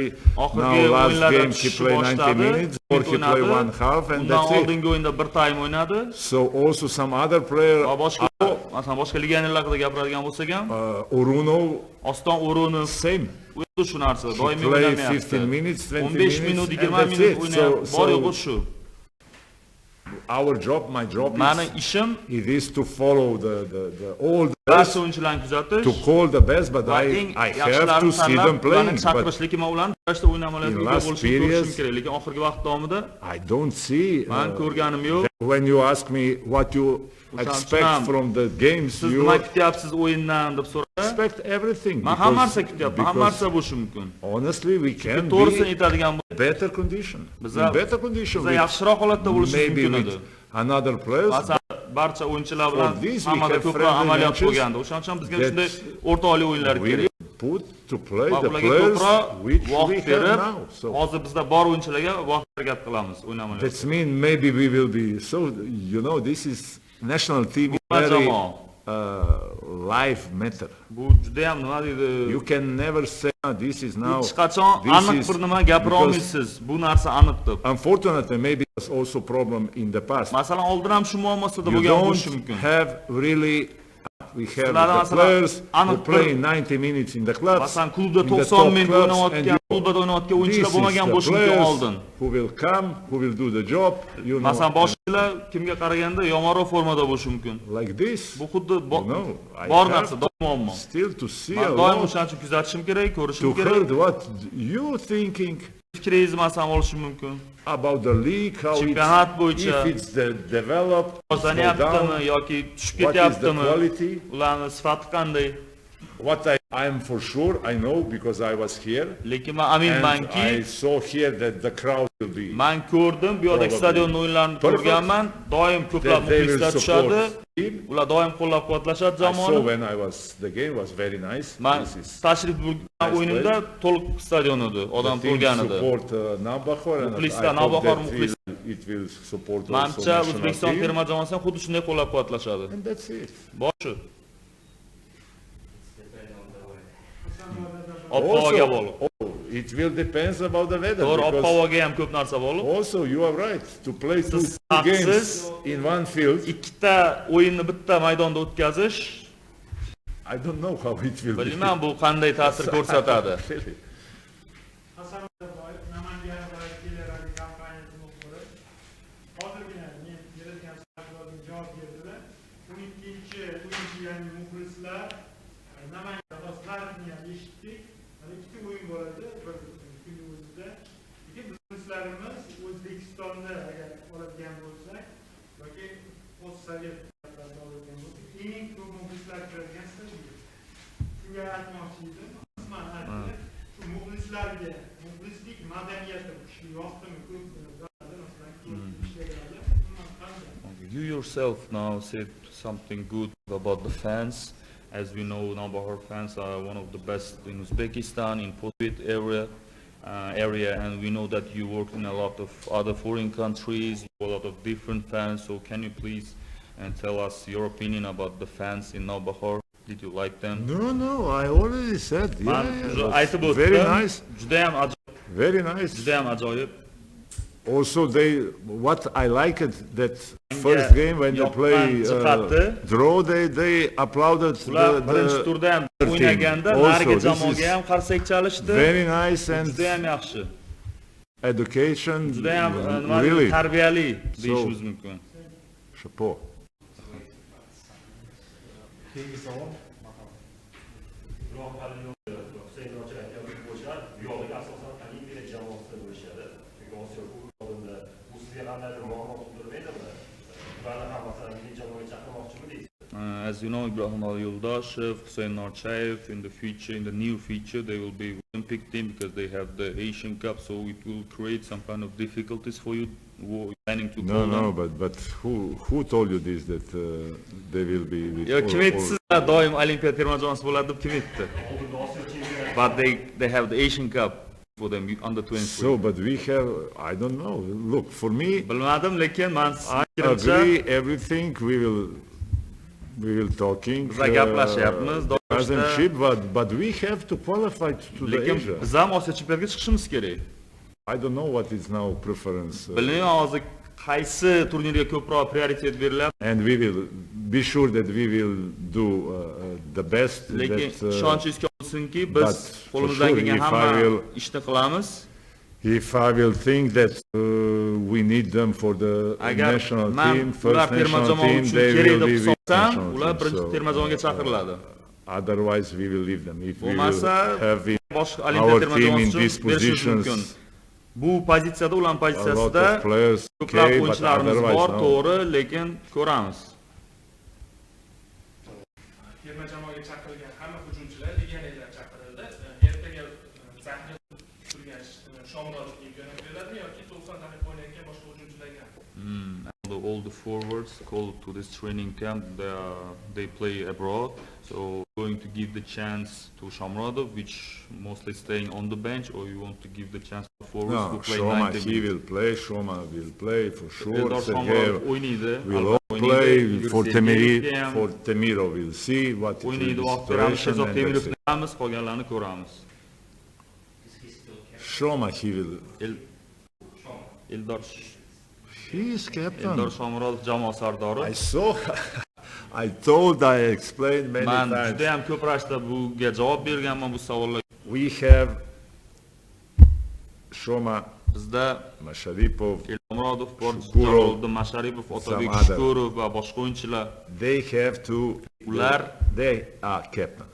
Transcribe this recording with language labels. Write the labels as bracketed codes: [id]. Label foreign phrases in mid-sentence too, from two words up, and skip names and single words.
[uz] oxirgi [en] now last [uz] o'yinlarda [en] game he [uz] tushishni [en] play 90 [uz] boshladi, [en] minutes or he play [uz] o'ynadi. [en] one half and [uz] Undan [en] that's it. [uz] oldingi o'yinda bir time o'ynadi. [en] So also some other player, [uz] Va boshqa, masalan, boshqa legionerlar haqida gapiradigan bo'lsak ham, Orunov, Oston O'runov [en] same. [uz] o'zi shu narsa, [en] He [uz] doimiy [en] play [uz] o'ynamayapti. [en] 15 minutes, 20 [uz] 15 minut, [en] minutes, and 20 that's [uz] minut [en] it. [uz] o'ynayapti. Bor yo'q shu. [en] Our job, my job [uz] Mani [en] is, [uz] ishim [en] it is to follow the all the [uz] barcha [en] best, [uz] o'yinchilarni kuzatish. [en] to call the best, but [uz] Va [en] I [uz] eng [en] have to [uz] yaxshilarini [en] see them [uz] tanlab, [en] playing. [uz] ularni [en] But [uz] chaqirish, lekin men ularni kurashda o'ynamalarga [en] in [uz] ega [en] last [uz] bo'lishini ko'rishim [en] periods, [uz] kerak, lekin oxirgi vaqt davomida [en] I don't see. [uz] men ko'rganim yo'q. [en] When you ask me what you expect from the games, [uz] Siz [en] you [uz] nima kutyapsiz o'yindan deb so'rasa, [en] expect everything. [uz] men hamma narsa [en] because- [uz] kutyapman, hamma narsa bo'lishi mumkin. [en] Honestly, we can [uz] To'g'risini [en] be [uz] aytadigan [en] better condition. [uz] Bizlar- [en] In better condition. [uz] Bizlar [en] with- [uz] yaxshiroq holatda bo'lishimiz [en] maybe [uz] mumkin [en] with [uz] edi. [en] another players. [uz] Masalan, barcha o'yinchilar bilan [en] For this we [uz] hammada [en] have [uz] ko'proq [en] friendly [uz] amaliyot [en] matches [uz] bo'lgandi. O'shaning uchun bizga [en] that [uz] shunday o'rtoqli o'yinlar [en] we [uz] kerak. [en] put to play [uz] Va [en] the [uz] ularga [en] players [uz] ko'proq [en] which we [uz] vaqt [en] have [uz] berib, [en] now. So [uz] hozir bizda bor o'yinchilarga vaqt harakat qilamiz o'ynamay. [en] that means maybe we will be. So you know, this is national team is [uz] Bu [en] very [uz] jamoa. [en] life matter. [uz] Bu juda ham nima deydi? [en] You can never say this is now. [uz] Hech qachon [en] this [uz] aniq [en] is- [uz] bir nima gapira [en] because- [uz] olmaysiz. Bu narsa aniq deb. [en] Unfortunately, maybe it's also problem in the past. [uz] Masalan, oldin ham shu muammosida [en] You [uz] bo'lgan bo'lishi [en] don't [uz] mumkin. [en] have really. We have [uz] Sizlarda [en] the [uz] masalan, [en] players who [uz] aniq [en] play [uz] bir- [en] 90 minutes in the clubs. [uz] Masalan, klubda [en] in the 90 top [uz] minut [en] clubs, and [uz] o'ynayotgan, [en] you- [uz] klubda o'ynayotgan o'yinchilar [en] This is [uz] bo'lmagan [en] the [uz] bo'lishi mumkin [en] players [uz] oldin. [en] who will come, who will do the job, you know, [uz] Masalan, boshqalar kimga qaraganda yomonroq formada bo'lishi mumkin. [en] like this. [uz] Bu xuddi [en] No, I [uz] bor [en] have [uz] narsa, muammo. [en] Still to see [uz] Men [en] a [uz] doim [en] lot, [uz] o'shaning uchun kuzatishim kerak, ko'rishim [en] to [uz] kerak. [en] heard what you thinking [uz] Fikringiz masalan olishi mumkin. [en] about the league, how [uz] Championat [en] it's, [uz] bo'yicha [en] if it's developed, slow [uz] Rivojlanyaptimi [en] down, [uz] yoki tushib [en] what is the [uz] ketyaptimi? [en] quality. [uz] Ularning sifati qanday? [en] What I am for sure, I know because I was here. [uz] Lekin men [en] And I [uz] aminmanki, [en] saw here that the crowd will be [uz] men ko'rdim, bu yerdagi [en] Probably. [uz] stadion o'yinlarini [en] Perfect. [uz] ko'rganman. Doim ko'plab [en] that they will [uz] muxlislar tushadi. [en] support team. [uz] Ular doim qo'llab-quvvatlashadi [en] I saw [uz] jamoani. [en] when I was, the game was very nice. [uz] Men [en] This is [uz] tashrif buyurgan [en] nice [uz] o'yinimda to'liq stadion edi, odam [en] the team [uz] to'lgan edi. [en] support Navbahor and I [uz] Muxlislar, [en] hope Navbahor that [uz] muxlislar. [en] it will support also [uz] Menimcha [en] national O'zbekiston team. [uz] terma jamoasi ham xuddi shunday qo'llab-quvvatlashadi. [en] And that's it. [uz] Boshi. Ob-havoga bog'liq. [en] It will depend about the weather. [uz] To'g'ri, [en] because [uz] ob-havoga ham ko'p narsa bog'liq. [en] also you are right to play two [uz] Siz [en] games [uz] haqsiz. [en] in one field. [uz] Ikkita o'yinni bitta maydonda o'tkazish, [en] I don't know how it will be. [uz] bilmayman bu qanday ta'sir ko'rsatadi. [en] Really. [uz] Namangan viloyati kompaniyasi muxbiri hozirgina men berilgan savolga javob berdilar. 12-o'yinchi yangi muxlislar Namangan dostlarini ham eshitdik. Mana ikkita o'yin bo'ladi bir kunning o'zida. Lekin biz muxlislarimiz O'zbekistonni agar oladigan bo'lsak yoki postsovet davlatlarida oladigan bo'lsak, eng ko'p muxlislar kiradigan stadion. Shunga aytmoqchi edim. Qisman aytdi. Shu muxlislarga muxlislik madaniyati kuchli yoqdimi ko'pmi? [en] You yourself now said something good about the fans. As we know, Navbahor fans are one of the best in Uzbekistan, in post-Soviet area, and we know that you work in a lot of other foreign countries, a lot of different fans. So can you please tell us your opinion about the fans in Navbahor? Did you like them? No, I already said. [uz] Man, aytib o'tdim. [en] Very nice. [uz] Juda ham ajoyib. [en] Very nice. [uz] Juda ham ajoyib. [en] Also, what I liked that first game when they play draw, they applauded [uz] Birinchi turda ham o'ynaganda narigi jamoaga ham qarsak chalishdi. [en] Very nice and [uz] juda ham yaxshi. [en] Education, [uz] Juda ham [en] really. [uz] Tarbiyali deyishimiz mumkin. Chapeau. Keyingi savol. [en] As you know, Ibrahim Yo'ldoshev, Hussein Norchayev, in the near future, they will be Olympic team because they have the Asian Cup, so it will create some kind of difficulties for you planning to call them. No, but who told you this that they will be with [uz] Kim aytdi sizlar doim Olimpiya terma jamoasi bo'ladi deb kim aytdi? [en] But they have the Asian Cup for them under 23. So, but we have, I don't know. Look, for me, [uz] Bilmadim, lekin men [en] I agree everything we will talking. But we have to qualify to the Asia. [uz] Biz ham Osiyo chempionatiga chiqishimiz kerak. [en] I don't know what is now preference. [uz] Bilmayman hozir qaysi turnirga ko'proq prioritet beriladi. [en] And we will be sure that we will do the best. [uz] Lekin ishonchingiz bo'lsinki, biz qo'limizdan kelgan hamma ishni qilamiz. [en] If I will think that we need them for the national team, first national team, they will be with national [uz] ular [en] team. [uz] birinchi terma jamoaga chaqiriladi. [en] Otherwise, we will leave them. If we will have [uz] boshqa [en] our [uz] Olimpiya terma [en] team in [uz] jamoasi [en] these [uz] uchun berishimiz mumkin. [en] positions, [uz] Bu pozitsiyada, ularning [en] a lot [uz] pozitsiyasida [en] of players, [uz] ko'plab [en] okay, but [uz] o'yinchilarimiz [en] otherwise [uz] bor, [en] no. [uz] to'g'ri, lekin ko'ramiz. Terma jamoaga chaqirilgan hamma hujumchilar legionerlar chaqirildi. Ertaga sahnaga turgan Shomurodovga imkoniyat beradimi yoki 90 daqiqa o'ynayotgan boshqa hujumchilarga? [en] All the forwards called to this training camp, they play abroad, so going to give the chance to Shomurodov, which mostly staying on the bench, or you want to give the chance to forwards No, who play Shoma, 90 he will play. Shoma will play for sure. Shomurodov Sergey [uz] o'ynaydi, [en] will all play for Temiro. We'll see what it [uz] o'ynaydi, [en] will [uz] vaqt beramiz, [en] situation Shehzob and [uz] Temirovni [en] that's it. [uz] ko'ramiz, qolganlarni ko'ramiz. [en] Shoma, he will. Eldor He is captain. [uz] Eldor Shomurodov jamoa sardori. [en] I saw. I explained many [uz] Men [en] times. [uz] juda ham ko'p rashda bunga javob berganman bu savollarga. [en] We have Shoma, [uz] Bizda Masharipov, Elmurodov bor, Shukurov, Jaloliddin Masharipov, Otabek [en] some other. [uz] Shukurov va boshqa o'yinchilar. [en] they have to. They are captains.